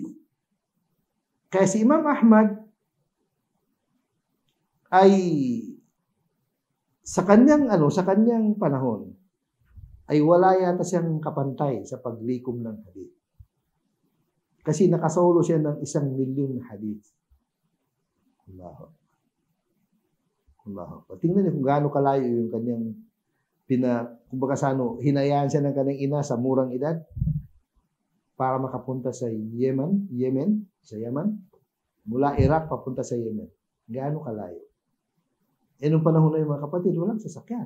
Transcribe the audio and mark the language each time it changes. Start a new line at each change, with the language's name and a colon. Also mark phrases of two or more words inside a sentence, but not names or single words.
Filipino: Kaya si Imam Ahmad ay sa kanyang panahon ay wala yata siyang kapantay sa paglikom ng hadith. Kasi nakasolo siya ng 1,000,000 hadith.
Arabic: الله أكبر.
Filipino: Tingnan niyo kung gaano kalayo yung kanyang kumbaga hinayaan siya ng kanyang ina sa murang edad para makapunta sa Yemen, mula Iraq papunta sa Yemen. Gaano kalayo? Nung panahon na yung mga kapatid, walang sasakyan.